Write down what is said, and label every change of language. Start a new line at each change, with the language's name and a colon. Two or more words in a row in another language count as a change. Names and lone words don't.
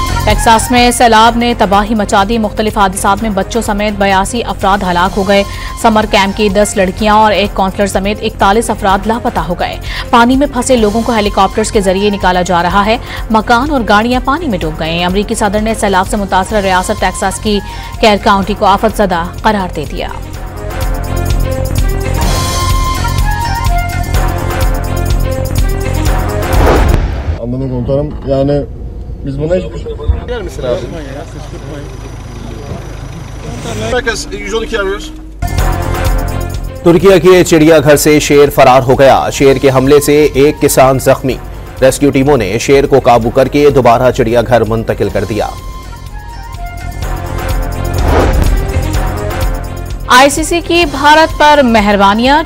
Urdu: ٹیکساس میں سیلاب نے تباہی مچا دی۔ مختلف حادثات میں بچوں سمیت 82 افراد ہلاک ہو گئے.
English: summer camp
Urdu: کی 10 لڑکیاں اور ایک کاؤنسلر سمیت 41 افراد لاپتہ ہو گئے. پانی میں پھنسے لوگوں کو ہیلی کاپٹرز کے ذریعے نکالا جا رہا ہے. مکان اور گاڑیاں پانی میں ڈوب گئے۔ امریکی صدر نے سیلاب سے متاثر ریاست ٹیکساس کی کیر کاؤنٹی کو آفت زدہ قرار دے دیا.
Turkish: Anladım komutanım. Yani biz buna Gelir misin abi? Merkez 112 arıyoruz.
Urdu: ترکیہ کے چڑیا گھر سے شیر فرار ہو گیا. شیر کے حملے سے ایک کسان زخمی۔ ریسکیو ٹیموں نے شیر کو قابو کر کے دوبارہ چڑیا گھر منتقل کر دیا. آئی سی سی کی بھارت پر مہربانیاں.